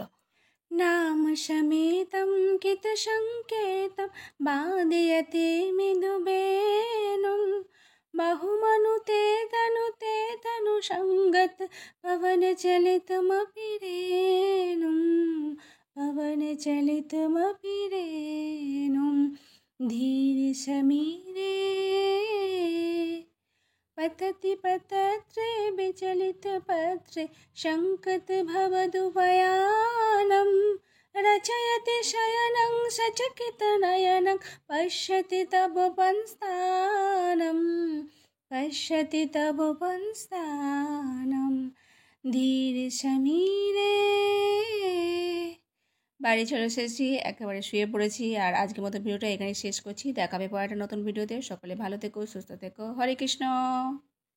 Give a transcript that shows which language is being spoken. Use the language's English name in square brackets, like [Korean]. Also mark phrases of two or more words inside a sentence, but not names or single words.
[Sanskrit] নাম সমেতম কিত সংকেতম বাদয়তে মৃদুবেনুম বহুমনুতে তনু সঙ্গত পবন চলিতমপি রেণুম পবন চলিতমপি রেণুম ধীর সমীরে पतति पतत्रे विचलितपत्रे शङ्कत भवदुभयानं रचयति शयनं सचकितनयनं पश्यति तव पंस्थानं ধীর সমীরে। [Bangla] বাড়ি চলে এসেছি, একেবারে শুয়ে পড়েছি। আর আজকের মতো ভিডিওটা এখানেই শেষ করছি। দেখাবে পরে একটা নতুন ভিডিওতে। সকলে ভালো থেকো, সুস্থ থেকো। হরে কৃষ্ণ।